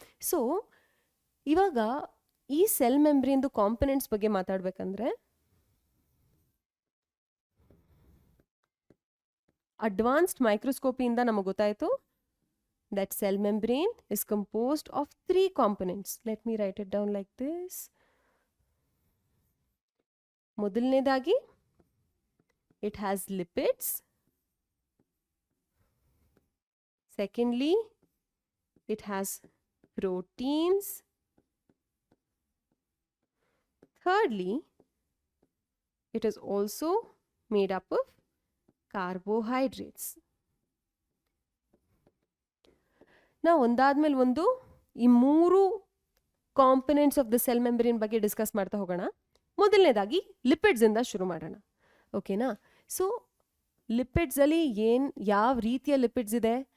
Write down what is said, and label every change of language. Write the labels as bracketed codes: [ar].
[kn] So ಇವಾಗ ಈ cell ಮೆಂಬ್ರೇನ್ದು components ಬಗ್ಗೆ ಮಾತಾಡಬೇಕಂದ್ರೆ, ಅಡ್ವಾನ್ಸ್ಡ್ ಮೈಕ್ರೋಸ್ಕೋಪಿಯಿಂದ ನಮಗೆ ಗೊತ್ತಾಯಿತು [en] that cell membrane is composed of 3 components. Let me write it down like this. [kn] ಮೊದಲನೇದಾಗಿ [en] it has lipids. Secondly, it has proteins. Thirdly, it is also made up of carbohydrates. [kn] ನಾವು ಒಂದಾದ್ಮೇಲೆ ಒಂದು ಈ 3 components of the cell membrane ಬಗ್ಗೆ discuss ಮಾಡ್ತಾ ಹೋಗೋಣ. ಮೊದಲನೇದಾಗಿ ಲಿಪಿಡ್ಸಿಂದ ಶುರು ಮಾಡೋಣ. ಓಕೆನಾ? ಸೊ ಲಿಪಿಡ್ಸಲ್ಲಿ ಯಾವ ರೀತಿಯ ಲಿಪಿಡ್ಸ್ ಇದೆ?